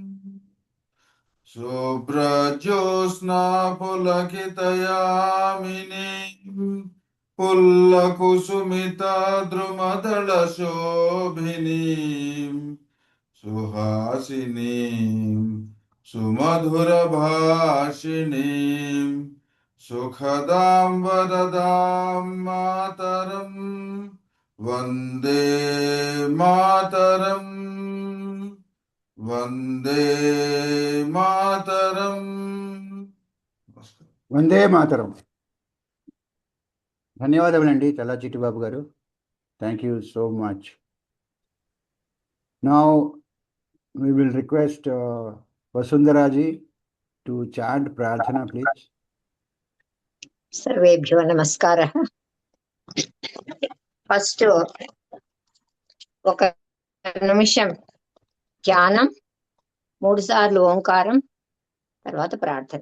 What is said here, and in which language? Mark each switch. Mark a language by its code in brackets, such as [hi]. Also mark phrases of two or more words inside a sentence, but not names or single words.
[sa] सुब्रज्योस्ना पुलकितयामिनी पुल्लकुसुमित द्रुमदल शोभिनी सुहासिनी सुमधुर भाषिणी सुखदां वरदां मातरं वन्दे मातरं. वन्दे मातरम्. वन्दे मातरम्. [te] ధన్యవాదములండి చల్లా చిట్టిబాబు గారు. [en] thank you so much. నౌ we will request Vasundharaji to chant Prarthana, please. [sa] सर्वेभ्यो नमस्कारः. [te] ఫస్ట్ ఒక నిమిషం ధ్యానం, 3 సార్లు ఓంకారం, తర్వాత ప్రార్థన.